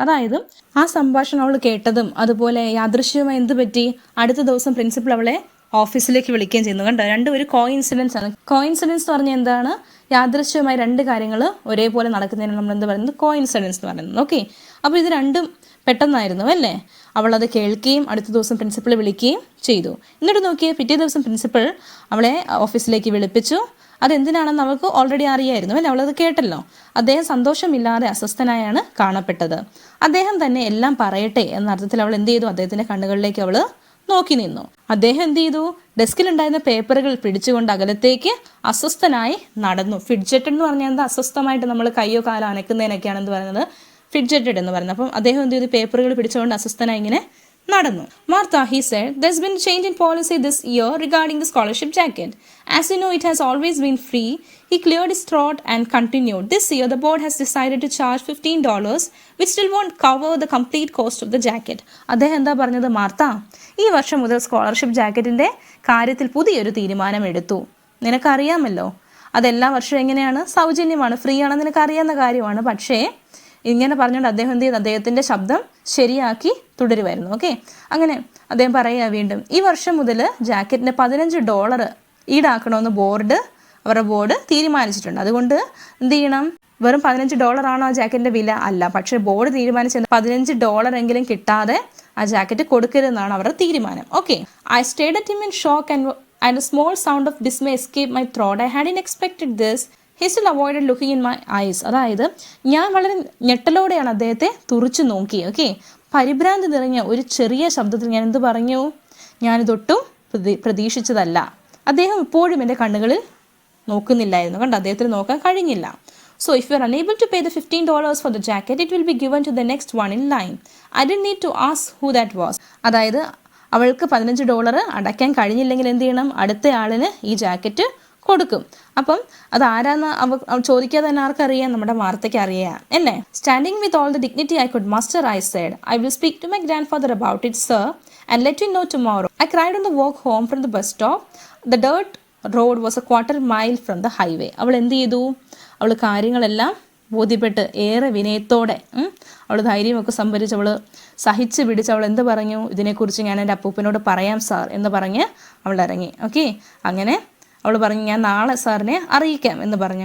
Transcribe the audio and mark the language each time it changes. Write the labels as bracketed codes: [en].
[ml] അതായത് ആ സംഭാഷണം അവൾ കേട്ടതും അതുപോലെ യാദൃശ്യമായി എന്ത് പറ്റി? അടുത്ത ദിവസം പ്രിൻസിപ്പൽ അവളെ ഓഫീസിലേക്ക് വിളിക്കുകയും ചെയ്യുന്നു. കണ്ടോ, രണ്ടും ഒരു കോയിൻസിഡൻസ് ആണ്. കോയിൻസിഡൻസ് എന്ന് പറഞ്ഞാൽ എന്താണ്? യാദൃശ്യമായി രണ്ട് കാര്യങ്ങൾ ഒരേപോലെ നടക്കുന്നതിനാണ് നമ്മൾ എന്ത് പറയുന്നത്? കോയിൻസിഡൻസ് എന്ന് പറയുന്നത്. ഓക്കെ, അപ്പോൾ ഇത് രണ്ടും പെട്ടെന്നായിരുന്നു അല്ലേ? അവളത് കേൾക്കുകയും അടുത്ത ദിവസം പ്രിൻസിപ്പൾ വിളിക്കുകയും ചെയ്തു. എന്നിട്ട് നോക്കിയേ, പിറ്റേ ദിവസം പ്രിൻസിപ്പൾ അവളെ ഓഫീസിലേക്ക് വിളിപ്പിച്ചു. അതെന്തിനാണെന്ന് അവൾക്ക് ഓൾറെഡി അറിയായിരുന്നു അല്ലേ? അവളത് കേട്ടല്ലോ. അദ്ദേഹം സന്തോഷമില്ലാതെ അസ്വസ്ഥനായാണ് കാണപ്പെട്ടത്. അദ്ദേഹം തന്നെ എല്ലാം പറയട്ടെ എന്ന അർത്ഥത്തിൽ അവൾ എന്ത് ചെയ്തു? അദ്ദേഹത്തിൻ്റെ കണ്ണുകളിലേക്ക് അവൾ നോക്കി നിന്നു. അദ്ദേഹം എന്ത് ചെയ്തു? ഡെസ്കിലുണ്ടായിരുന്ന പേപ്പറുകൾ പിടിച്ചുകൊണ്ട് അകലത്തേക്ക് അസ്വസ്ഥനായി നടന്നു. ഫിഡ്ജറ്റഡ് എന്ന് പറഞ്ഞാൽ എന്താ? അസ്വസ്ഥമായിട്ട് നമ്മൾ കയ്യോ കാലോ അനക്കുന്നതിനൊക്കെയാണ് എന്ത് പറയുന്നത്? ഫിഡ്ജറ്റഡ് എന്ന് പറയുന്നത്. അപ്പം അദ്ദേഹം എന്ത് ചെയ്തു? പേപ്പറുകൾ പിടിച്ചുകൊണ്ട് അസ്വസ്ഥനായി ഇങ്ങനെ നടന്നു. [en] Martha, he said, there's been a change in policy this year regarding the scholarship jacket. As you know, it has always been free. He cleared his throat and continued. This year, the board has decided to charge $15, which still won't cover the complete cost of the jacket. [ml] അദ്ദേഹം എന്താ പറഞ്ഞത്? Martha, ഈ വർഷം മുതൽ scholarship ജാക്കറ്റിൻ്റെ കാര്യത്തിൽ പുതിയൊരു തീരുമാനം എടുത്തു. നിനക്കറിയാമല്ലോ, അതെല്ലാ വർഷവും എങ്ങനെയാണ്? സൗജന്യമാണ്, ഫ്രീ ആണെന്ന് നിനക്കറിയാവുന്ന കാര്യമാണ്. പക്ഷേ ഇങ്ങനെ പറഞ്ഞുകൊണ്ട് അദ്ദേഹം എന്ത് ചെയ്തു? അദ്ദേഹത്തിൻ്റെ ശബ്ദം ശരിയാക്കി തുടരുമായിരുന്നു. ഓക്കെ, അങ്ങനെ അദ്ദേഹം പറയുക വീണ്ടും, ഈ വർഷം മുതൽ ജാക്കറ്റിന് $15 ഈടാക്കണമെന്ന് അവരുടെ ബോർഡ് തീരുമാനിച്ചിട്ടുണ്ട്. അതുകൊണ്ട് എന്ത് ചെയ്യണം? വെറും $15 ആണോ ആ ജാക്കറ്റിൻ്റെ വില? അല്ല, പക്ഷേ ബോർഡ് തീരുമാനിച്ചത് $15 എങ്കിലും കിട്ടാതെ ആ ജാക്കറ്റ് കൊടുക്കരുതെന്നാണ് അവരുടെ തീരുമാനം. [en] Okay, I stared at him in shock and a small sound of dismay escaped my throat. I hadn't expected this. He still avoided looking in my eyes. [ml] അതായത് ഞാൻ വളരെ ഞെട്ടലോടെയാണ് അദ്ദേഹത്തെ തുറിച്ചു നോക്കി. ഓക്കെ, പരിഭ്രാന്തി നിറഞ്ഞ ഒരു ചെറിയ ശബ്ദത്തിൽ ഞാൻ എന്ത് പറഞ്ഞു? ഞാനിതൊട്ടും പ്രതീക്ഷിച്ചതല്ല. അദ്ദേഹം ഇപ്പോഴും എൻ്റെ കണ്ണുകളിൽ നോക്കുന്നില്ലായിരുന്നു. കണ്ടോ, അദ്ദേഹത്തിന് നോക്കാൻ കഴിഞ്ഞില്ല. [en] So if you are unable to pay the $15 for the jacket, it will be given to the next one in line. I didn't need to ask who that was. [ml] അതായത് അവൾക്ക് $15 അടയ്ക്കാൻ കഴിഞ്ഞില്ലെങ്കിൽ എന്ത് ചെയ്യണം? അടുത്ത ആളിന് ഈ ജാക്കറ്റ് കൊടുക്കും. അപ്പം അത് ആരാന്ന് അവ ചോദിക്കാതെ തന്നെ ആർക്കറിയാം? നമ്മുടെ വാർത്തയ്ക്ക് അറിയാം അല്ലേ? [en] Standing with all the dignity I could muster, I said, I will speak to my grandfather about it, sir, and let you know tomorrow. I cried on the walk home from the bus stop. The dirt road was a quarter mile from the highway. [ml] അവൾ എന്ത് ചെയ്തു? അവൾ കാര്യങ്ങളെല്ലാം ബോധ്യപ്പെട്ട് ഏറെ വിനയത്തോടെ അവൾ ധൈര്യമൊക്കെ സംഭരിച്ച് അവൾ സഹിച്ച് പിടിച്ച് അവൾ എന്ത് പറഞ്ഞു? ഇതിനെക്കുറിച്ച് ഞാൻ എൻ്റെ അപ്പൂപ്പനോട് പറയാം സാർ എന്ന് പറഞ്ഞ് അവൾ ഇറങ്ങി. ഓക്കെ, അങ്ങനെ അവൾ പറഞ്ഞു, ഞാൻ നാളെ സാറിനെ അറിയിക്കാം എന്ന് പറഞ്ഞു.